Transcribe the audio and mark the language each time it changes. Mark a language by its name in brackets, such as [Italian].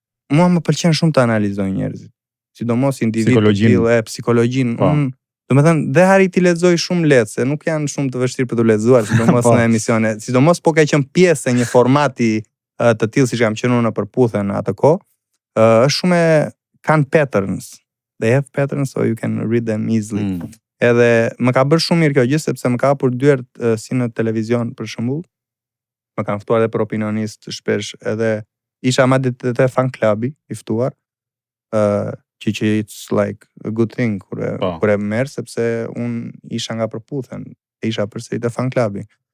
[Albanian] Mua më pëlqen shumë të analizoj njerëzit, sidomos individët të tillë, psikologjinë. Domethënë, dhe harri ti lexoj shumë lehtë, se nuk janë shumë të vështirë për të lexuar, sidomos në emisione. Sidomos po ka qenë pjesë e një formati të tillë siç kam qenë unë në përputhen në atë kohë, është shumë kanë patterns. [English] They have patterns so you can read them easily. [Albanian] Edhe më ka bërë shumë mirë kjo gjë sepse më ka hapur dyert si në televizion për shembull. Më kanë ftuar edhe për opinionist shpesh, edhe isha madje te fan klubi i ftuar, që [English] it's like a good thing [Albanian] kur e merr sepse un isha nga përputhen, isha përsëri te fan klubi.